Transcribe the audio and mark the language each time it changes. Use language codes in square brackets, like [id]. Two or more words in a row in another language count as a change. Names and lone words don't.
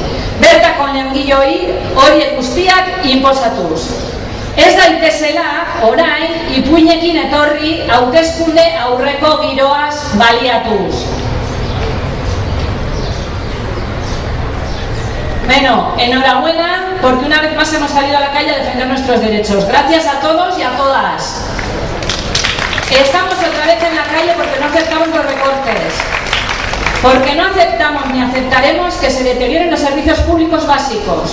[eu] Bertako langiloi horiek guztiak inposatuz. Ez daitezela orain ipuinekin etorri hauteskunde aurreko giroaz baliatuz. [es] Bueno, enhorabuena porque una vez más hemos salido a la calle a defender nuestros derechos. Gracias a todos y a todas. Estamos otra vez en la calle porque no aceptamos los recortes. Porque no aceptamos ni aceptaremos que se deterioren los servicios públicos básicos.